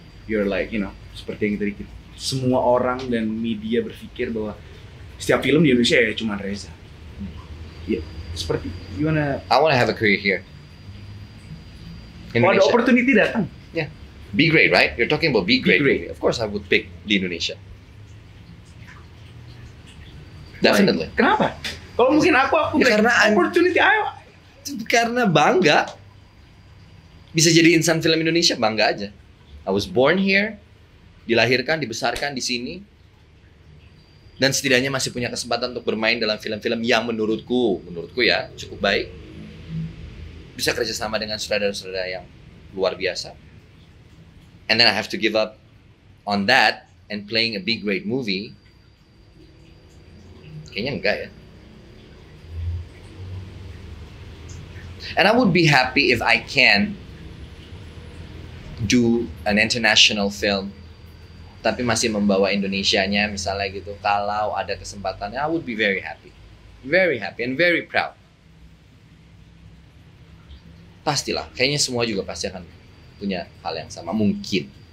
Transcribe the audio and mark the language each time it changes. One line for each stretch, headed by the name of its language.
Indonesian: You're like, seperti yang tadi semua orang dan media berpikir bahwa setiap film di Indonesia ya cuma Reza. Ya, seperti gimana?
English: I want to have a career here.
Indonesian: Kalau ada opportunity datang.
English: Yeah. B grade, right? You're talking about B grade. B grade. Of course I would pick di Indonesia. Definitely.
Indonesian: Kenapa? Kalau mungkin aku Ya, karena opportunity ayo. Karena bangga. Bisa jadi insan film Indonesia, bangga aja.
English: I was born here,
Indonesian: dilahirkan, dibesarkan di sini. Dan setidaknya masih punya kesempatan untuk bermain dalam film-film yang menurutku ya cukup baik. Bisa kerjasama dengan sutradara-sutradara yang luar biasa.
English: And then I have to give up on that and playing a big great movie.
Indonesian: Kayaknya enggak ya.
English: And I would be happy if I can do an international film
Indonesian: tapi masih membawa Indonesianya misalnya gitu. Kalau ada kesempatannya,
English: I would be very happy and very proud.
Indonesian: Pastilah, kayaknya semua juga pasti akan punya hal yang sama, mungkin.